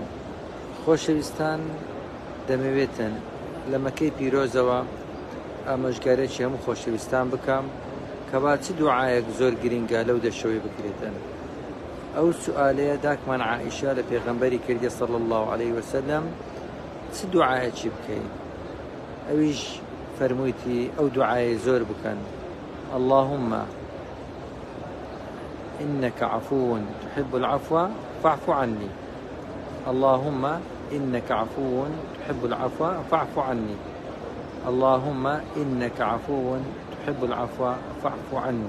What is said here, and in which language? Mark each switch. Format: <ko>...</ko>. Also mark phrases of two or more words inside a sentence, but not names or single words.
<ckb>خۆشەویستان دەمەوێتن لە مەکەی پیرۆزەوە ئامۆژگارێکی هەموو خۆشەویستان بکەم کە با چ دوعایەک زۆر گرنگە لەو دەشەوەی بکرێتن. ئەو سوالەیە داکمان عائیشە لە پێغەمبەری کردی</ckb> <ar>صلی الله عليه وسلم</ar> <ckb>چ دوعایەکی بکەین؟ ئەویش فەرموویتی ئەو دوعایە زۆر بکەن:</ckb> <ar>اللهم إنك عفو تحب العفو فاعف عني. اللهم إنك عفو تحب العفو فاعف عني. اللهم إنك عفو تحب العفو فاعف عني.</ar>